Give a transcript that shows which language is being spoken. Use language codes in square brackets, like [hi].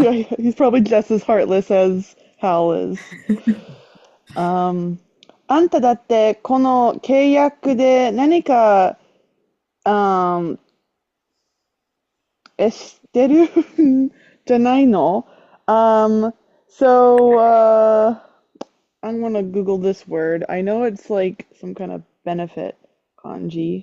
[en] Yeah, he's probably just as heartless as Hal is. [ja] Um, あんただってこの契約で何か、um, 知ってるじゃないの [en] so, I'm gonna Google this word. I know it's like some kind of benefit kanji.